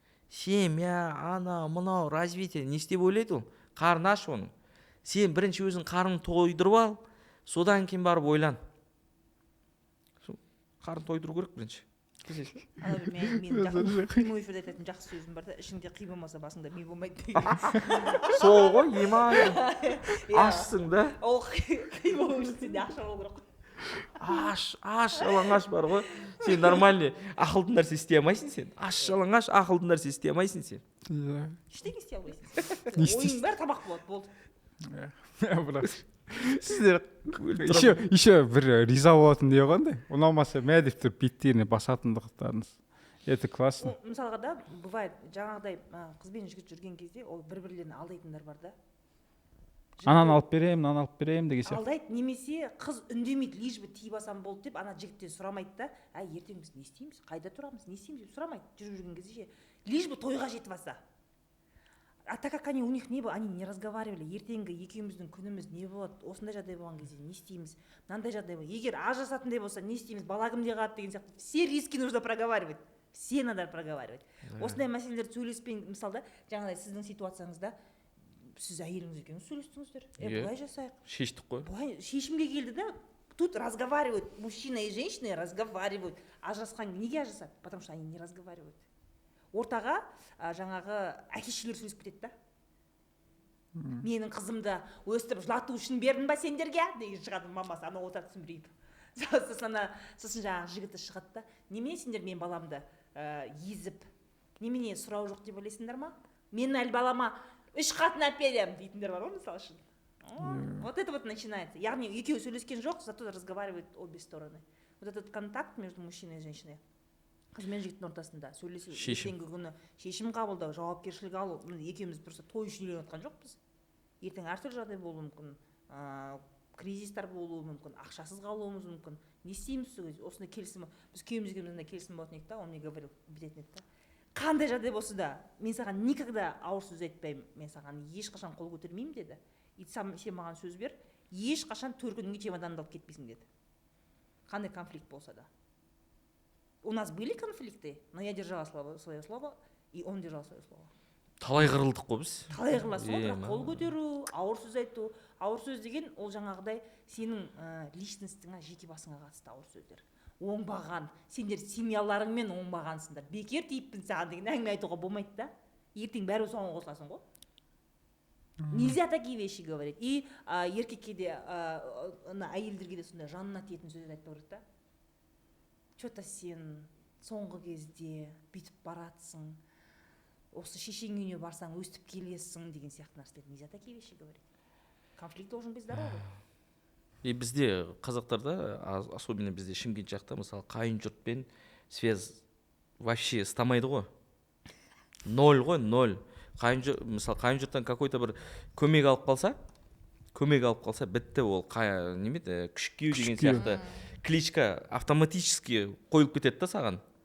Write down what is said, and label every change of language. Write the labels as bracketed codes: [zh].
[kk] Семья, ана, мынау, развитие, не істеп ойлайды ол. Қарны аш оның. Сен бірінші өзің қарнын тойдырып ал, содан кейін барып ойлан. Қарнын тойдыру керек бірінші. Мен прямой эфирде айтатын жақсы сөзім бар да, ішіңде қи болмаса басыңда ми болмайды деген. Сол ғой, иман. Ашсың да. Ол қи болу үшін сенде ақша болу керек. Жалаңаш бар ғой. Сен нормальный ақылды нәрсе істей алмайсың сен. Жалаңаш ақылды нәрсе істей алмайсың сен. Ештеңе істей алмайсың. Ойың бәрі тамақ болады, болды. Бірақ сіздер еще бір риза болатын не қандай? Ұнамаса мә деп тұрып беттеріне басатындықтарыңыз. [ru] Это классно. [kk] Мысалға да, бывает, жаңағыдай қыз бен жігіт жүрген кезде ол бір-бірлерін алдайтындар бар да. Ананы алып берем, мынаны алып берем деген сияқты. Алдайды, немесе қыз үндемейді, [ru] лишь бы [kk] тиіп алсам болды деп, ана жігіттен сұрамайды да, ертең біз не істейміз, қайда тұрамыз, не істейміз деп сұрамайды. Жүріп жүрген кезде [ru] лишь бы [kk] тойға жетіп алса. [ru] А так как они у них не было, они не разговаривали. [kk] Ертеңгі екеуміздің күніміз не болады, осындай жағдай болған кезде не істейміз, мынандай жағдай болады. Егер ажырасатындай болса не істейміз, бала кімде қалады деген сияқты. [ru] Все риски нужно проговаривать. Все надо проговаривать. [kk] Осындай мәселелерді сөйлеспен, мысалы да, жаңағыдай сіздің ситуацияңызда сіз әйеліңіз екеуіңіз сөйлестіңіздер. Былай жасайық. Шештік қой. Былай шешімге келді да, [ru] тут разговаривают мужчина и женщина, разговаривают. [kk] Ажырасқан неге ажырасады? [ru] Потому что они не разговаривают. [kk] Ортаға жаңағы әке-шешелер сөйлесіп кетеді да. Менің қызымды өстіріп жылату үшін бердің ба сендерге деген шығады мамасы, ана отырып түсінбейді. Сосын жаңағы жігіті шығады да, немене сендер мен баламды езіп, немене сұрау жоқ деп ойлайсыңдар ма? Мен әлі балама 3 қатын әперем дейтіндер бар ғой мысалы үшін. [ru] Вот это вот начинается. [kk] Яғни екеуі сөйлескен жоқ, [ru] зато разговаривают обе стороны. Вот этот контакт между мужчиной и женщиной. [kk] Қыз бен жігіттің ортасында сөйлесу, ертеңгі күні шешім қабылдау, жауапкершілік алу. Екеуміз просто той үшін үйленіп жатқан жоқпыз. Ертең әртүрлі жағдай болуы мүмкін, кризистар болуы мүмкін, ақшасыз қалуымыз мүмкін. Не істейміз сол кезде? Осындай келісім, біз күйеуімізге келісім болатын еді да, [ru] он мне говорил, [kk] бітетін еді да. қандай жағдай болса да мен саған никогда ауыр сөз айтпаймын, мен саған ешқашан қол көтермеймін деді. И сен маған сөз бер, ешқашан төркініңе чемоданыңды алып кетпейсің деді. Қандай конфликт болса да. [ru] У нас были конфликты, но я держала свое слово, и он держал свое слово. [kk] Талай қырылдық қой біз. Талай қырласыз ғой, бірақ қол көтеру, ауыр сөз айту. Ауыр сөз деген ол жаңағыдай сенің личностыңа, жеке басыңа қатысты ауыр сөздер. Оңбаған, сендер семьяларыңмен оңбағансыңдар. Бекер тиіппін саған деген әңгіме айтуға болмайды да. Ертең бәрі соған қосыласың ғой. [ru] Нельзя такие вещи говорить. [kk] И еркекке де, әйелдерге де сондай жанына тиетін сөздер айтпау керек та. Че-то сен соңғы кезде бүйтіп баратсың, осы шешең үйіне барсаң өстіп келесің деген сияқты нәрселер. [ru] Нельзя такие вещи говорить. Конфликт должен быть здоровый. [kk] И бізде қазақтарда, особенно бізде Шымкент жақта, мысалы қайын жұртпен связь вообще ұстамайды ғой. Ноль ғой, ноль. Мысалы қайын жұрттан какой-то бір көмек алып қалса, бітті ол немеді, күшіккеу деген сияқты кличка автоматически қойылып кетеді да саған.